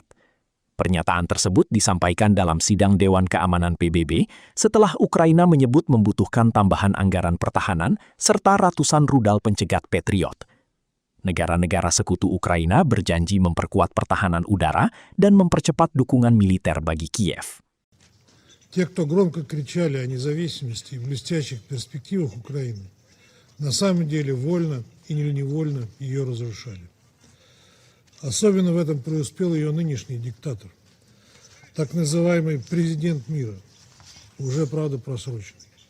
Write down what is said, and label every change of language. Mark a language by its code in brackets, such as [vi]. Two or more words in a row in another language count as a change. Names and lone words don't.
[id] Pernyataan tersebut disampaikan dalam sidang Dewan Keamanan PBB setelah Ukraina menyebut membutuhkan tambahan anggaran pertahanan serta ratusan rudal pencegat Patriot. Negara-negara sekutu Ukraina berjanji memperkuat pertahanan udara dan mempercepat dukungan militer bagi Kiev. [ru] Те, кто громко кричали о независимости и блестящих перспективах Украины, на самом деле вольно или невольно ее разрушали. Особенно в этом преуспел ее нынешний диктатор, так называемый президент мира, уже, правда, просроченный.